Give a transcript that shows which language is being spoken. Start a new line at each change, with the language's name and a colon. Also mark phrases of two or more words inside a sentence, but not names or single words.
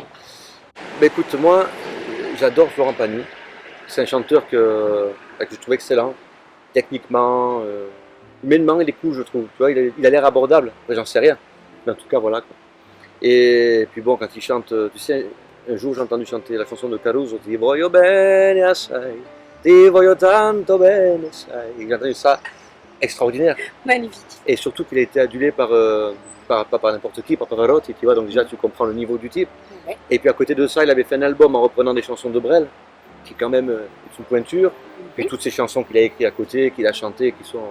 French: Écoute, moi, j'adore Florent Pagny. C'est un chanteur que je trouve excellent, techniquement, humainement, il est cool, je trouve. Tu vois, il a l'air abordable. Après, j'en sais rien. Mais en tout cas, voilà. Quoi. Et puis bon, quand il chante, tu sais, un jour j'ai entendu chanter la chanson de Caruso,
Italian: Ti voglio bene assai, ti voglio tanto bene assai.
French: J'ai entendu ça, extraordinaire. Magnifique. Et surtout qu'il a été adulé pas par n'importe qui, par Pavarotti, tu vois, donc déjà tu comprends le niveau du type. Ouais. Et puis à côté de ça, il avait fait un album en reprenant des chansons de Brel, qui quand même est une pointure, et toutes ces chansons qu'il a écrites à côté, qu'il a chantées, qui sont...